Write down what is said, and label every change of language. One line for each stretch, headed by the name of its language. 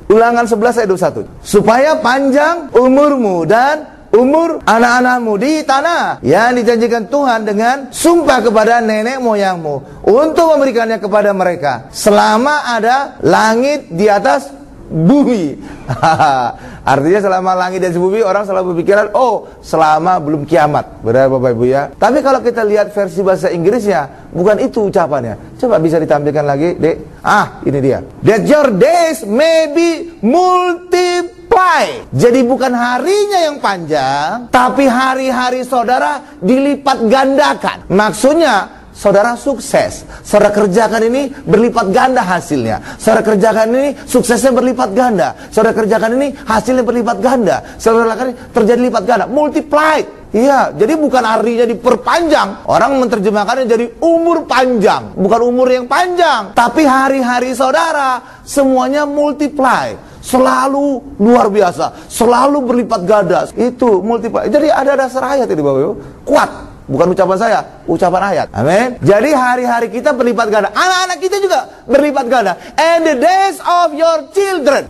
Indonesian: Ulangan 11 ayat 21. Supaya panjang umurmu dan umur anak-anakmu di tanah yang dijanjikan Tuhan dengan sumpah kepada nenek moyangmu untuk memberikannya kepada mereka selama ada langit di atas bumi. Artinya selama langit dan bumi orang selalu berpikiran, oh selama belum kiamat. Benar Bapak Ibu ya. Tapi kalau kita lihat versi bahasa Inggrisnya, bukan itu ucapannya. Coba bisa ditampilkan lagi, Dek. Ini dia.
English: That your days may be multiply.
Indonesian: Jadi bukan harinya yang panjang, tapi hari-hari saudara dilipat gandakan. Maksudnya saudara sukses, saudara kerjakan ini berlipat ganda hasilnya. Saudara kerjakan ini suksesnya berlipat ganda. Saudara kerjakan ini hasilnya berlipat ganda. Saudara lakukan ini terjadi lipat ganda, multiplied. Iya, jadi bukan harinya diperpanjang. Orang menerjemahkannya jadi umur panjang. Bukan umur yang panjang, tapi hari-hari saudara semuanya multiply. Selalu luar biasa, selalu berlipat ganda. Itu multiply. Jadi ada dasar ayat ini Bapak Ibu. Kuat. Bukan ucapan saya, ucapan ayat. Amin. Jadi hari-hari kita berlipat ganda. Anak-anak kita juga berlipat ganda.
English: And the days of your children.